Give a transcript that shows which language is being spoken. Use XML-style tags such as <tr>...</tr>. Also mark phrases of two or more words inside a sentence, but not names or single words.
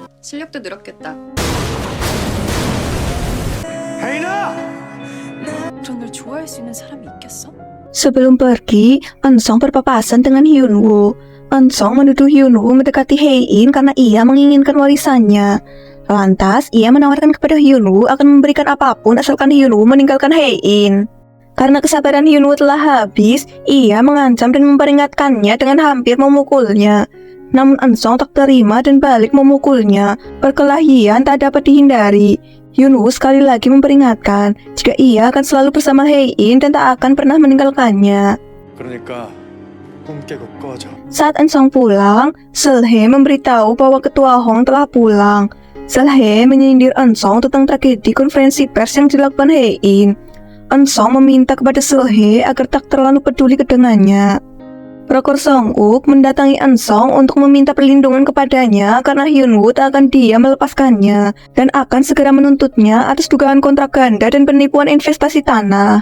<ko>실력도 늘었겠다. 혜인아! 그런 널 좋아할 수 있는 사람이 있겠어?</ko> <id>Sebelum pergi, Eun-song berpapasan dengan Hyun-woo. Eun-song menuduh Hyun-woo mendekati Hae-in karena ia menginginkan warisannya. Lantas, ia menawarkan kepada Hyun-woo akan memberikan apapun asalkan Hyun-woo meninggalkan Hae-in. Karena kesabaran Hyun-woo telah habis, ia mengancam dan memperingatkannya dengan hampir memukulnya. Namun Eun-song tak terima dan balik memukulnya. Perkelahian tak dapat dihindari. Hyun-woo sekali lagi memperingatkan jika ia akan selalu bersama Hae-in dan tak akan pernah meninggalkannya.</id> <ko>그러니까 꿈 깨고 꺼져.</ko> <id>Saat Eun-song pulang, Seol-hae memberitahu bahwa ketua Hong telah pulang. Seol-hae menyindir Eun-song tentang tragedi konferensi pers yang dilakukan Hae-in. Eun-song meminta kepada Seol-hae agar tak terlalu peduli dengannya. Rokor Song-uk mendatangi Eun-song untuk meminta perlindungan kepadanya karena Hyun-woo tak akan diam melepaskannya dan akan segera menuntutnya atas dugaan kontrak ganda dan penipuan investasi tanah.</id>